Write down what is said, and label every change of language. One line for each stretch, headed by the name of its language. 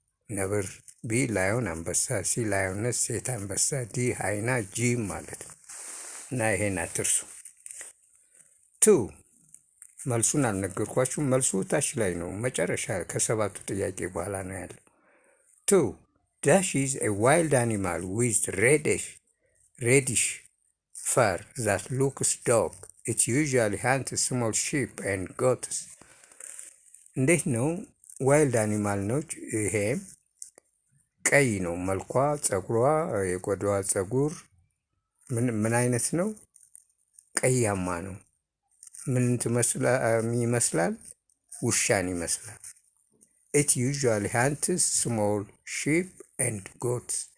Amharic: ነብር፣ ቢ ላዮን አንበሳ፣ ሲ ላዮነስ ሴት አንበሳ፣ ዲ ሃይና ጂም ማለት ነው። እና ይሄን አትርሱ። መልሱን አልነገርኳችሁም። መልሱ ታች ላይ ነው፣ መጨረሻ ከሰባቱ ጥያቄ በኋላ ነው ያለው።
English: ዳሽ ኢዝ ኤ ዋይልድ አኒማል ዊዝ ሬዲሽ fur that looks dark. It usually hunts small sheep and goats.
Amharic: እንዴት ነው? ዋይልድ አኒማል ነው። ይሄ ቀይ ነው መልኳ፣ ፀጉሯ፣ የቆዳዋ ፀጉር ምን አይነት ነው? ቀያማ ነው። ምን ይመስላል? ውሻን ይመስላል።
English: It usually hunts small sheep and goats.